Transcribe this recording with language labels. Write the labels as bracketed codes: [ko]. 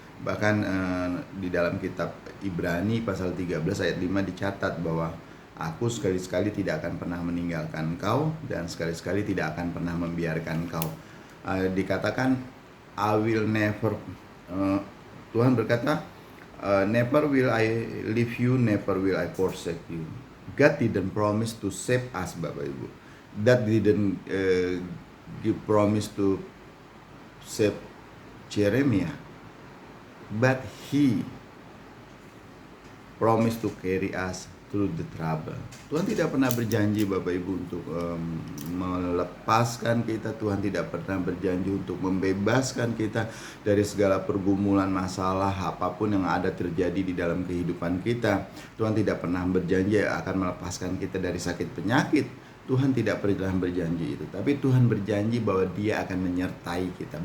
[id] Bahkan di dalam kitab Ibrani pasal 13 ayat 5 dicatat bahwa aku sekali-sekali tidak akan pernah meninggalkan engkau dan sekali-sekali tidak akan pernah membiarkan engkau. Dikatakan [en] I will never, [id] Tuhan berkata, [en] never will I leave you, never will I forsake you. God didn't promise to save us, [id] Bapak Ibu. [en] God didn't give promise to save Jeremiah, but He promised to carry us through the trouble. [id] Tuhan tidak pernah berjanji Bapak Ibu untuk melepaskan kita. Tuhan tidak pernah berjanji untuk membebaskan kita dari segala pergumulan, masalah, apapun yang ada terjadi di dalam kehidupan kita. Tuhan tidak pernah berjanji akan melepaskan kita dari sakit penyakit. Tuhan tidak pernah berjanji itu, tapi Tuhan berjanji bahwa Dia akan menyertai kita.